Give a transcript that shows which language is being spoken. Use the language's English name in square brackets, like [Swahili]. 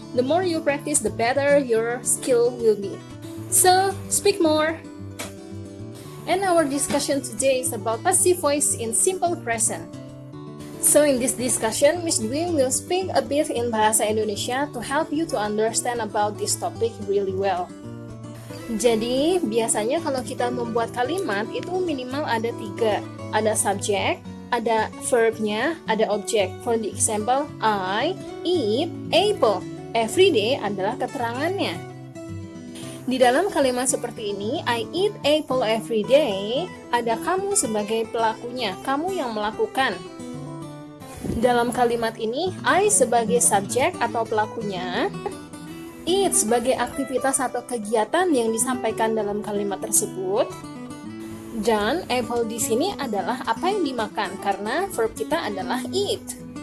[English] The more you practice, the better your skill will be. So, speak more! And our discussion today is about passive voice in simple present. So in this discussion, Miss Dwi will speak a bit in Bahasa Indonesia to help you to understand about this topic really well. [Indonesian] Jadi, biasanya kalau kita membuat kalimat itu minimal ada 3. Ada subjek, ada verbnya, ada objek. [English] For the example, I eat apple. [Indonesian] Every day adalah keterangannya. Di dalam kalimat seperti ini, [English] I eat apple every day, [Indonesian] ada kamu sebagai pelakunya, kamu yang melakukan. Dalam kalimat ini, I sebagai subjek atau pelakunya, eat sebagai aktivitas atau kegiatan yang disampaikan dalam kalimat tersebut, dan apple di sini adalah apa yang dimakan karena verb kita adalah eat.